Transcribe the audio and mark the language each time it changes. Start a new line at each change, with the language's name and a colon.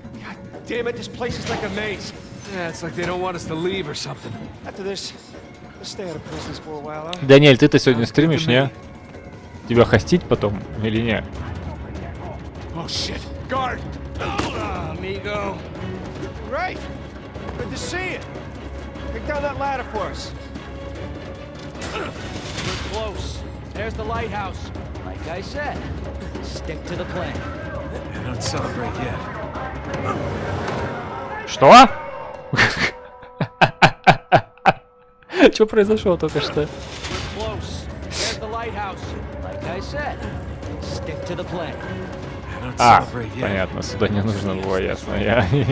English: God damn it, this place is like a maze. Yeah, it's like they don't want us to leave or something. After this, let's stay out of prisons for a while, huh?
Russian: Даниэль, ты-то сегодня стримишь, не? Тебя хостить потом или не?
English: Oh shit! Guard! Amigo. Right. Good to see you. Take down that ladder for us. We're close. There's the lighthouse. Like I said, stick to the plan. I don't celebrate yet.
Russian: Что? Что произошло только что?
English: Close. There's the lighthouse. Like I said, stick to the plan. I don't
Russian: А,
English: celebrate yet.
Russian: понятно, сюда не нужно было, ясно. Я...